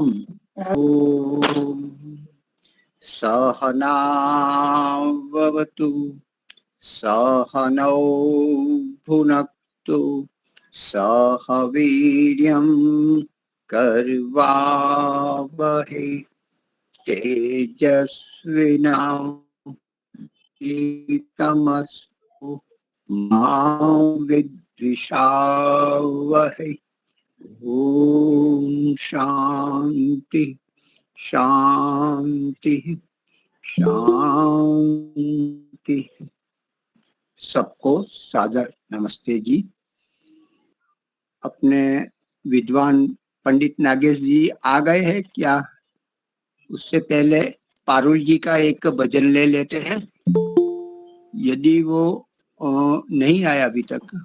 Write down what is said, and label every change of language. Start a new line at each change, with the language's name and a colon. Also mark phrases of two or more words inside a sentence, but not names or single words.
Sanskrit: ઓમ સહનાવવતુ સહનૌ ભુનક્તુ સહ વીર્યં કર્વાવહે તેજસ્વિનાવધીતમસ્તુ મા વિદ્વિષાવહે. ओम शांति शांति शांति.
Hindi: सबको सादर नमस्ते जी. अपने विद्वान पंडित नागेश जी आ गए हैं क्या? उससे पहले पारुल जी का एक भजन ले लेते हैं, यदि वो नहीं आया अभी तक.